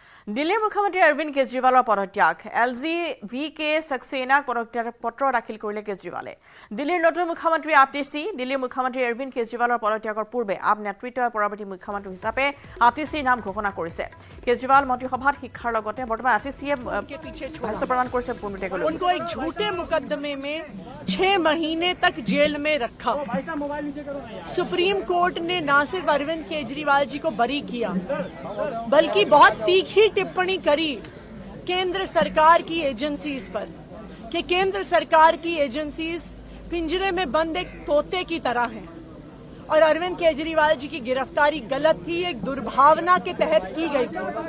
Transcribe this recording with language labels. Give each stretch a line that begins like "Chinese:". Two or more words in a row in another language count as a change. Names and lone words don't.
Assamese: দিল্লীৰ মুখ্যমন্ত্ৰী অৰবিন্দ কেজৰিৱালৰ পদত্যাগ LG-VK सक्सेनाक পদত্যাগ পত্ৰ দাখিল কৰিলে কেজৰিৱালে দিল্লীৰ নতুন মুখ্যমন্ত্ৰী আতিশী দিল্লীৰ মুখ্যমন্ত্ৰী অৰবিন্দ কেজৰিৱালৰ পদত্যাগৰ পূৰ্বে আপ নেতৃত্বই পৰৱৰ্তী মুখ্যমন্ত্ৰী হিচাপে আতিশীৰ নাম ঘোষণা কৰিছে কেজৰিৱাল মন্ত্ৰীসভাত শিক্ষাৰ লগতে বৰ্তমান আতিশীয়ে ভাষ্য প্ৰদান কৰিছে পুনৰুদ্ধাৰ কৰি
Hindi: उनको एक झूठे मुकदमे में 6 महीने तक जेल में रखा सुप्रीम कोर्ट ने न सिर्फ अरविंद केजरीवाल जी को बरी किया बल्कि बहुत तीखी टिप्पणी करी केंद्र सरकार की एजेंसीज पर कि केंद्र सरकार की एजेंसीज पिंजरे में बंद एक तोते की तरह हैं और अरविंद केजरीवाल जी की गिरफ्तारी गलत थी, एक दुर्भावना के तहत की गई थी।